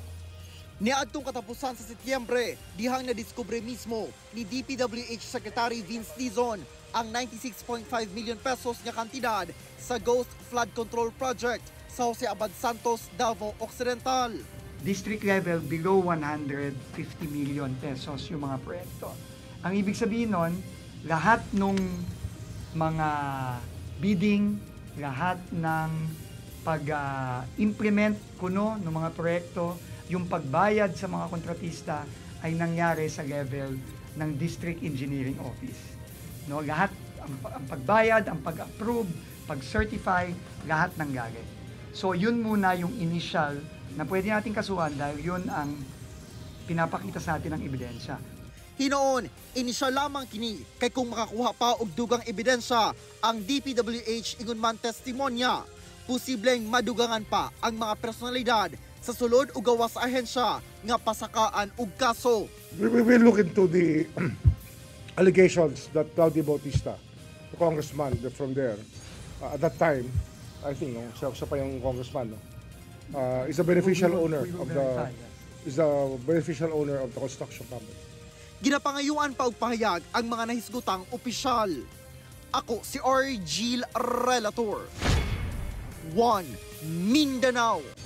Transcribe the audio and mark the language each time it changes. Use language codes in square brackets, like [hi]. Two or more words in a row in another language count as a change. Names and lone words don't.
[ceb] Niadtong katapusan sa Setyembre, dihang nadiskubre mismo ni DPWH Secretary Vince Dizon ang 96.5 million pesos nga kantidad sa Ghost Flood Control Project sa Jose Abad Santos, Davao Occidental. [en] District level below 150 million pesos [tl] yung mga proyekto. Ang ibig sabihin nun, lahat nung mga bidding, lahat ng pag-implement kuno ng mga proyekto, yung pagbayad sa mga kontratista ay nangyari sa level ng District Engineering Office. No, lahat ang pagbayad, ang pag-approve, pag-certify, lahat nangyari. So yun muna yung initial na pwede nating kasuhan dahil yun ang pinapakita sa atin ng ebidensya. [ceb] Hinoon, inisyal lamang kini kay kung makakuha pa og dugang ebidensya ang DPWH ingon man testimonya, posibleng madugangan pa ang mga personalidad sa sulod o gawas sa ahensya nga pasakaan og kaso. [en] We will look into the allegations that Claudio Bautista, the congressman from there, at that time, I think, [tl] siya pa yung congressman, [en] is a beneficial owner of the construction company. [ceb] Ginapangayuan pa og pahayag ang mga nahisgutang opisyal. Ako si Argil Relator. 1 Mindanao.